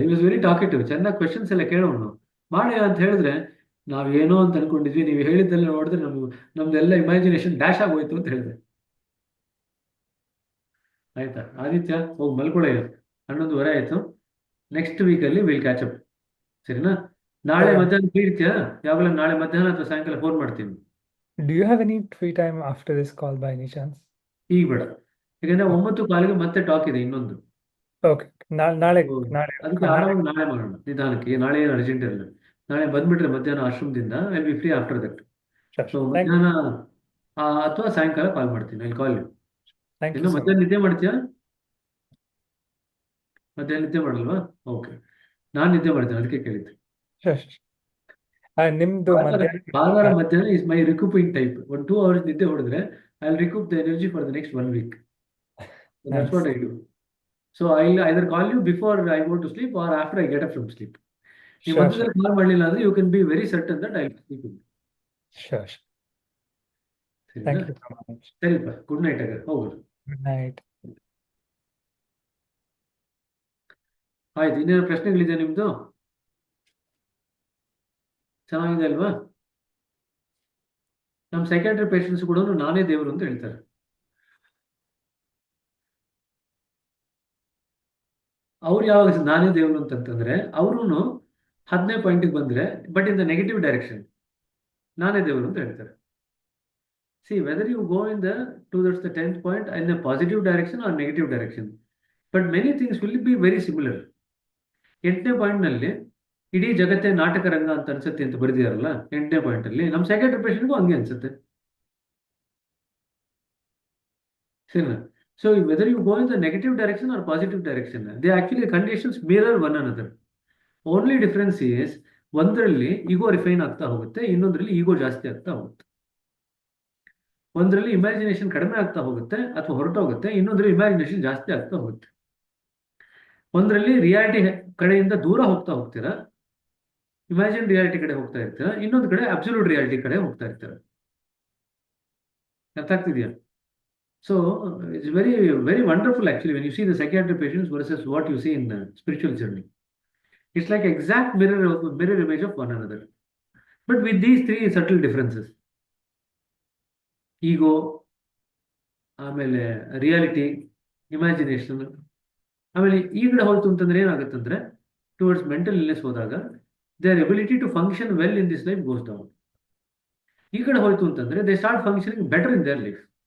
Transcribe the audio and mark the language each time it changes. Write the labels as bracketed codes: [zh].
[en] ಈ was very talkative, [kn] ಚೆನ್ನಾಗಿ questions ಎಲ್ಲ ಕೇಳೋನು. ಮಾಡಿ ಅಂತ ಹೇಳಿದ್ರೆ ನಾವೇನೋ ಅಂತ ಅನ್ಕೊಂಡಿದ್ವಿ, ನೀವು ಹೇಳಿದ್ದೆಲ್ಲ ನೋಡಿದ್ರೆ ನಮ್ದೆಲ್ಲ ಇಮ್ಯಾಜಿನೇಷನ್ ಡ್ಯಾಶ್ ಆಗೋಯ್ತು ಅಂತ ಹೇಳಿದೆ. ಆಯ್ತಾ? ಆದಿತ್ಯ, ಹೋಗಿ ಮಲ್ಕೊಳ್ಳೋ, 11:30 ಆಯ್ತು. ನೆಕ್ಸ್ಟ್ ವೀಕಲ್ಲಿ [en] Will catch up. [kn] ಸರಿನಾ? ನಾಳೆ ಮಧ್ಯಾಹ್ನ ಫ್ರೀ ಇರ್ತೀಯಾ? ಯಾವಾಗಲ ನಾಳೆ ಮಧ್ಯಾಹ್ನ ಅಥವಾ ಸಾಯಂಕಾಲ ಫೋನ್ ಮಾಡ್ತೀನಿ. [en] Do you have any free time after this call by any chance? [kn] ಈಗ ಬೇಡ, ಯಾಕಂದ್ರೆ 9:15 ಮತ್ತೆ ಟಾಕ್ ಇದೆ ಇನ್ನೊಂದು. Okay. ನಾಳೆ ಅದಕ್ಕೆ ಆರಾಮಾಗಿ ನಾಳೆ ಮಾಡೋಣ ನಿಧಾನಕ್ಕೆ. ನಾಳೆ ಏನು ಅರ್ಜೆಂಟ್ ಇರಲ್ಲ. ನಾಳೆ ಬಂದ್ಬಿಟ್ರೆ ಮಧ್ಯಾಹ್ನ ಆಶ್ರಮದಿಂದ [en] I will be free after that. [kn] So ಮಧ್ಯಾಹ್ನ ಅಥವಾ ಸಾಯಂಕಾಲ ಕಾಲ್ ಮಾಡ್ತೀನಿ. [en] I call you. Thank you [kn] ಇನ್ನು [en] so [kn] ಮಧ್ಯಾಹ್ನ [en] much. [kn] ನಿದ್ದೆ ಮಾಡ್ತೀಯಾ? ಮಧ್ಯಾಹ್ನ ನಿದ್ದೆ ಮಾಡಲ್ವಾ? ಓಕೆ, ನಾನು ನಿದ್ದೆ ಮಾಡ್ತೇನೆ, ಅದಕ್ಕೆ ಕೇಳಿದ್ದೆ. [en] Sure. ನಿಮ್ದು [kn] ಭಾನುವಾರ ಮಧ್ಯಾಹ್ನ [en] Is my recouping type. 2 hours [kn] ನಿದ್ದೆ ಹೊಡೆದ್ರೆ [en] I will recoup the energy for the next 1 week. That's what I do. So I'll either call you before I go to sleep or after I get up from sleep. [kn] ನೀವು ಮಧ್ಯದಲ್ಲಿ ಕಾಲ್ ಮಾಡಲಿಲ್ಲ ಅಂದ್ರೆ [en] You can be very certain that I will sleep with you. Sure. [kn] ಸರಿನಾ? [en] Thank you so much. [kn] ಸರಿಪ್ಪ, good night. ಹೋಗೋದು. [en] Good night. [kn] ಆಯ್ತು, ಇನ್ನೇನು ಪ್ರಶ್ನೆಗಳಿದೆ ನಿಮ್ದು? ಚೆನ್ನಾಗಿದೆ ಅಲ್ವಾ? ನಮ್ಮ ಸೈಕ್ಯಾಟ್ರಿ ಪೇಷಂಟ್ಸ್ ಕೂಡ ನಾನೇ ದೇವರು ಅಂತ ಹೇಳ್ತಾರೆ. ಅವ್ರು ಯಾವಾಗ ನಾನೇ ದೇವರು ಅಂತಂತಂದ್ರೆ ಅವರು 10ನೇ ಪಾಯಿಂಟಿಗೆ ಬಂದ್ರೆ [en] but in the negative direction [kn] ನಾನೇ ದೇವರು ಅಂತ ಹೇಳ್ತಾರೆ. [en] See whether you go in the towards the 10th point in the positive direction or negative direction, but many things will be very similar. [kn] 8ನೇ ಪಾಯಿಂಟ್ನಲ್ಲಿ ಇಡೀ ಜಗತ್ತೇ ನಾಟಕ ರಂಗ ಅಂತ ಅನ್ಸುತ್ತೆ ಅಂತ ಬರೆದಿದಾರಲ್ಲ 8ನೇ ಪಾಯಿಂಟ್ ಅಲ್ಲಿ, ನಮ್ಮ ಸೈಕ್ಯಾಟ್ರಿ ಪೇಷಂಟ್ಗೂ ಹಂಗೆ ಅನ್ಸುತ್ತೆ. ಸರಿನಾ? [en] So whether you go in the negative direction or positive direction, they actually conditions mirror one another. Only difference is [kn] ಒಂದರಲ್ಲಿ ಈಗೋ ರಿಫೈನ್ ಆಗ್ತಾ ಹೋಗುತ್ತೆ, ಇನ್ನೊಂದರಲ್ಲಿ ಈಗೋ ಜಾಸ್ತಿ ಆಗ್ತಾ ಹೋಗುತ್ತೆ. ಒಂದರಲ್ಲಿ ಇಮ್ಯಾಜಿನೇಷನ್ ಕಡಿಮೆ ಆಗ್ತಾ ಹೋಗುತ್ತೆ ಅಥವಾ ಹೊರಟೋಗುತ್ತೆ, ಇನ್ನೊಂದರಲ್ಲಿ ಇಮ್ಯಾಜಿನೇಷನ್ ಜಾಸ್ತಿ ಆಗ್ತಾ ಹೋಗುತ್ತೆ. ಒಂದರಲ್ಲಿ ರಿಯಾಲಿಟಿ ಕಡೆಯಿಂದ ದೂರ ಹೋಗ್ತಾ ಹೋಗ್ತೀರಾ, ಇಮ್ಯಾಜಿನ್ ರಿಯಾಲಿಟಿ ಕಡೆ ಹೋಗ್ತಾ ಇರ್ತೀರಾ, ಇನ್ನೊಂದು ಕಡೆ ಅಬ್ಸಲ್ಯೂಟ್ ರಿಯಾಲಿಟಿ ಕಡೆ ಹೋಗ್ತಾ ಇರ್ತೀರಾ. ಅರ್ಥ ಆಗ್ತಿದೆಯಾ? [en] So it's very, very wonderful actually when you see the psychiatric patients versus what you see in the spiritual journey. It's like exact mirror image of one another. But with these 3 subtle differences. [kn] Ego, ಆಮೇಲೆ reality, imagination. ಆಮೇಲೆ ಈ ಕಡೆ ಹೋಯ್ತು ಅಂತಂದ್ರೆ ಏನಾಗುತ್ತಂದ್ರೆ towards mental illness ಹೋದಾಗ [en] Their ability to function well in this life goes down. [kn] ಈ ಕಡೆ ಹೋಯ್ತು ಅಂತಂದ್ರೆ [en] They start functioning better in their life.